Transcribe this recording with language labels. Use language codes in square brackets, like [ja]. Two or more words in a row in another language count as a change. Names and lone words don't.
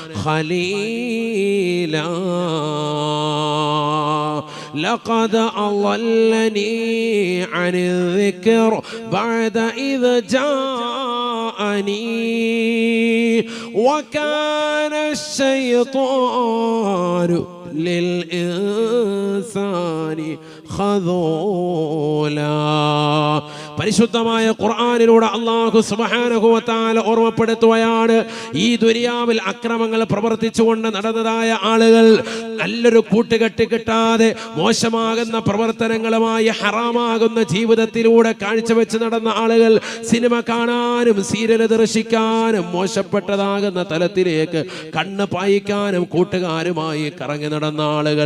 [ar] خليلا لقد أضلني عن الذكر بعد إذ جاءني وكان الشيطان للإنسان خذولا. [ml] പരിശുദ്ധമായ ഖുർആനിലൂടെ [ar] الله سبحانه وتعالى [ml] ഓർമ്മപ്പെടുത്തുകയാണ്, ഈ ദുനിയാവിൽ അക്രമങ്ങൾ പ്രവർത്തിച്ചുകൊണ്ട് നടന്നതായ ആളുകൾ നല്ലൊരു കൂട്ടുകെട്ട് കിട്ടാതെ മോശമാകുന്ന പ്രവർത്തനങ്ങളുമായി ഹറാമാകുന്ന ജീവിതത്തിലൂടെ കാഴ്ചവെച്ച് നടന്ന ആളുകൾ സിനിമ കാണാനും സീരിയൽ ദർശിക്കാനും മോശപ്പെട്ടതാകുന്ന തലത്തിലേക്ക് കണ്ണ് പായിക്കാനും കൂട്ടുകാരുമായി കറങ്ങി നടന്ന ആളുകൾ.